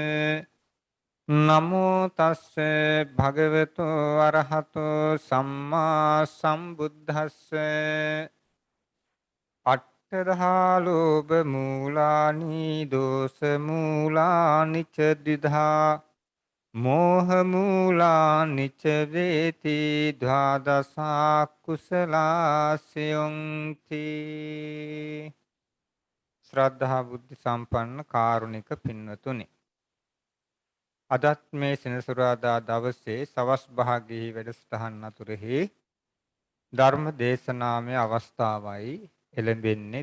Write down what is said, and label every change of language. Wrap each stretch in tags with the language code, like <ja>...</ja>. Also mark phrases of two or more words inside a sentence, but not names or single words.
<pi>නමෝ තස්ස භගවතු අරහතු සම්මා සම්බුද්දස්ස අට්ඨදහා ලෝභ මූලානි දෝස මූලානි ච ද්විධා මෝහ මූලානි ච වේති ද්වාදසා කුසලාසයන්ති.</pi> <si>ශ්‍රද්ධා බුද්ධ සම්පන්න කාරුණික පින්වතුනි, අදත් මේ සෙනසුරාදා දවසේ සවස් භාගයේ වැඩසටහන් අතුරෙහි ධර්ම දේශනාමය අවස්ථාවයි එළඹෙන්නේ.</si>